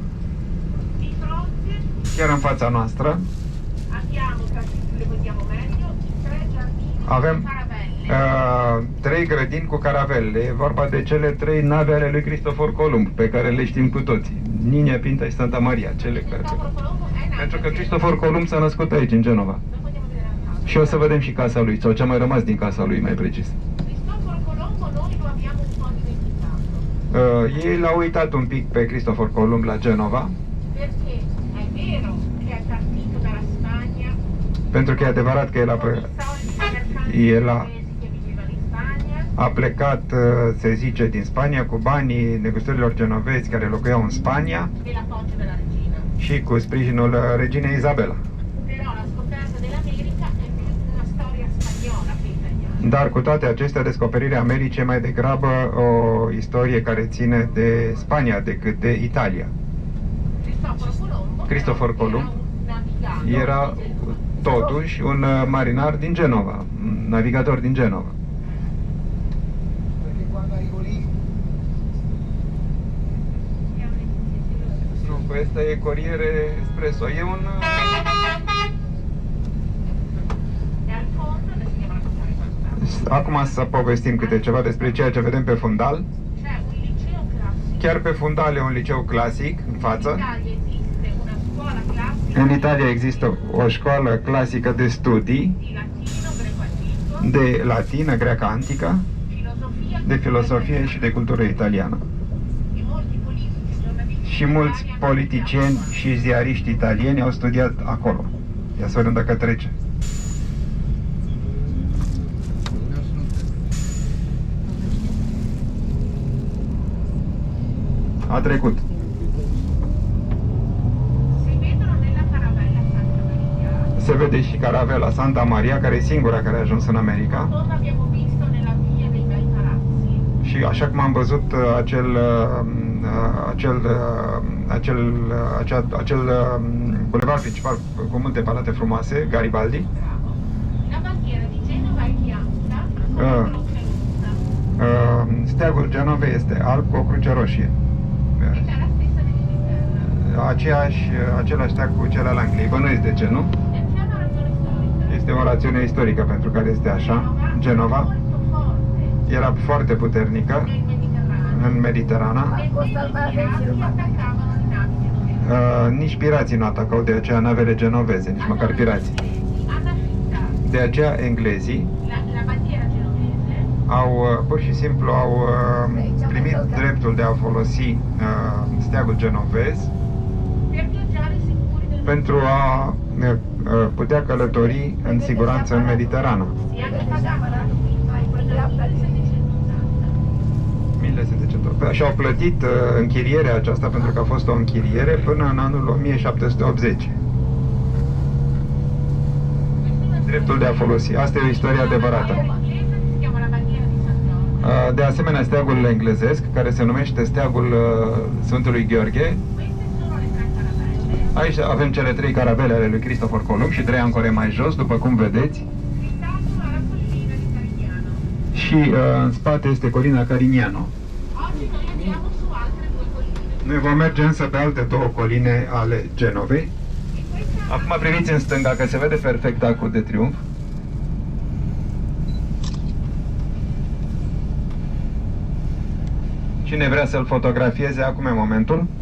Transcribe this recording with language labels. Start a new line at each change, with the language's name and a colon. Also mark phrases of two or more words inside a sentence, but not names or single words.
Romanian: Chiar în fața noastră avem 3 grădini cu caravele. E vorba de cele 3 nave ale lui Cristofor Columb, pe care le știm cu toții. Niña Pinta și Santa Maria, cele care... Pentru că Cristofor Columb s-a născut aici, în Genova. Și o să vedem și casa lui, sau ce a mai rămas din casa lui, mai precis.
Italian: Cristoforo Colombo noi lo abbiamo un po' dimenticato.
Romanian: Ei l-au uitat un pic pe Cristofor Columb la Genova,
Italian: Perché è vero che è partito dalla Spagna,
Romanian: pentru că e adevărat că el
Italian: con i soldi mercanti
Romanian: el a-
Italian: inglesi che vivevano in Spagna,
Romanian: a plecat, se zice, din Spania cu banii negustărilor genovezi care locuiau în Spania
Italian: e l'appoggio della regina.
Romanian: și cu sprijinul reginei Isabela.
Italian: Però la scoperta dell'America è più una storia spagnola che italiana.
Romanian: Dar cu toate acestea, descoperirea Americii e mai degrabă o istorie care ține de Spania decât de Italia.
Italian: Cristoforo
Romanian: Cristofor
Italian: Colombo
Romanian: Columb
Italian: era un
Romanian: era totuși un marinar din Genova, un navigator din Genova.
Italian: Perché quando arrivo lì
Romanian: Nu, păi ăsta e Corriere Espresso, e un...
Italian: E al fondo, adesso andiamo a raccontare questa.
Romanian: Acum să povestim câte ceva despre ceea ce vedem pe fundal.
Italian: C'è un liceo classico.
Romanian: Chiar pe fundal e un liceu clasic, în In față.
Italian: Italia esiste una scuola classica
Romanian: În Italia există o școală clasică de studii,
Italian: di latino, greco antico,
Romanian: de latină, greacă antică,
Italian: filosofia,
Romanian: de filosofie și de cultură italiană.
Italian: e molti politici e giornalisti
Romanian: Și mulți
Italian: italiani hanno
Romanian: politicieni
Italian: studiato.
Romanian: și ziariști italieni au studiat acolo. Ia să vedem dacă trece. A trecut.
Italian: Si vedono nella caravella Santa Maria,
Romanian: Se vede și caravela Santa Maria, care e singura care a ajuns în America.
Italian: come abbiamo visto nella via dei bei palazzi.
Romanian: Și așa cum am văzut acel bulevard principal cu multe palate frumoase, Garibaldi,
Italian: La bandiera di Genova è bianca con Ah. la croce rossa.
Romanian: steagul Genovei este alb cu o cruce roșie.
Italian: Ed è la stessa dell'Inghilterra.
Romanian: Același steag cu cel al Angliei. Bănuiți de ce, nu?
Italian: E c'è una ragione storica.
Romanian: Este o rațiune istorică pentru care este așa.
Italian: Genova molto forte
Romanian: era foarte puternică
Italian: nel Mediterraneo.
Romanian: în Mediterana.
Italian: E quindi i pirati attaccavano le navi genovesi.
Romanian: Nici pirații nu atacau de aceea navele genoveze, nici măcar pirații.
Italian: Hanno affittato
Romanian: De aceea englezii
Italian: la bandiera genovese
Romanian: au pur și simplu au primit dreptul de a folosi steagul genovez
Italian: per viaggiare sicuri nel
Romanian: pentru a putea călători în siguranță în Mediterana.
Italian: E anche pagavano l'affitto ai protagonisti nel 1780.
Romanian: 1780. Și au plătit închirierea aceasta pentru că a fost o închiriere până în anul 1780. Dreptul de a folosi. Asta e o istorie adevărată.
Italian: L'inglese si chiama la bandiera di San Giorgio.
Romanian: De asemenea, steagul englezesc, care se numește steagul Sfântului Gheorghe.
Italian: Queste sono le tre caravelle.
Romanian: Aici avem cele 3 caravele ale lui Cristofor Columb și 3 ancore mai jos, după cum vedeți.
Italian: Fidato alla collina di Carignano.
Romanian: Și în spate este colina Carignano.
Italian: Oggi noi andiamo su altre due colline.
Romanian: Noi vom merge însă pe alte 2 coline ale Genovei.
Italian: E questa
Romanian: Acum priviți în stânga că se vede perfect Arcul de Triunf. Cine vrea să-l fotografieze, acum e momentul.